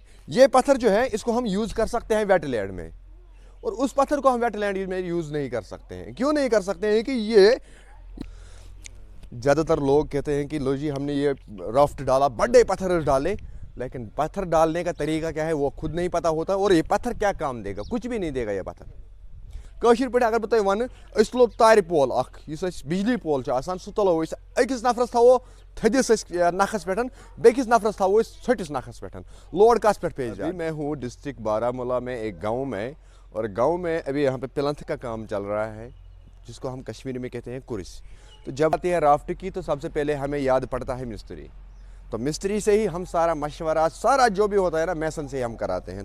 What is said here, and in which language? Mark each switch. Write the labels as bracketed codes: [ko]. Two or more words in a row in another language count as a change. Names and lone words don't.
[hi] ये पत्थर जो है इसको हम यूज़ कर सकते हैं वेटलैंड में, और उस पत्थर को हम वेटलैंड में यूज़ नहीं कर सकते हैं। क्यों नहीं कर सकते हैं? कि ये ज़्यादातर लोग कहते हैं कि लो जी हमने ये राफ्ट डाला, बड़े पत्थर डाले, लेकिन पत्थर डालने का तरीका क्या है वो खुद नहीं पता होता। और ये पत्थर क्या काम देगा? कुछ भी नहीं देगा ये पत्थर। [ks] कशीर पे अगर बह वन तुलो तार पोल बिजली पोल सह तुलो अकिस नफरस थो थदिस नखस पे, बेकिस नफरस थो छटिस नखस पे, लोड कस पे पेज। [hi] मैं हूँ डिस्ट्रिक्ट बारामूला में एक गाँव में, और गाँव में अभी यहाँ पे प्लंथ का काम चल रहा है, जिसको हम कश्मीरी में कहते हैं कुरिस। तो जब आती है राफ्ट की तो सबसे पहले हमें याद पड़ता है मिस्त्री। तो मिस्त्री से ही हम सारा मशवरा, सारा जो भी होता है ना, मैसन से ही हम कराते हैं।